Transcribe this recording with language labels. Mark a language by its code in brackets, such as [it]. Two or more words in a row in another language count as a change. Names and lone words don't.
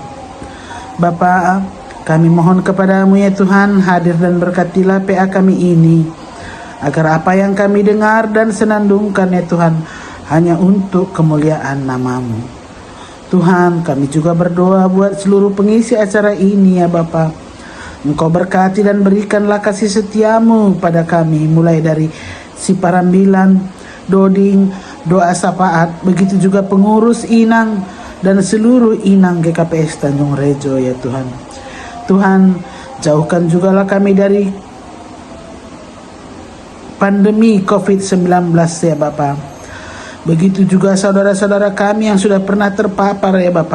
[id] Bapa, kami mohon kepadamu ya Tuhan, hadir dan berkatilah PA kami ini, agar apa yang kami dengar dan senandungkan ya Tuhan hanya untuk kemuliaan namamu. Tuhan, kami juga berdoa buat seluruh pengisi acara ini ya Bapa. Engkau berkati dan berikanlah kasih setiamu pada kami, mulai dari si Parambilan, Doding, doa sapaat, begitu juga pengurus inang dan seluruh inang GKPS Tanjung Rejo ya Tuhan. Tuhan, jauhkan jugalah kami dari pandemi COVID-19 ya Bapa. Begitu juga saudara-saudara kami yang sudah pernah terpapar ya Bapak.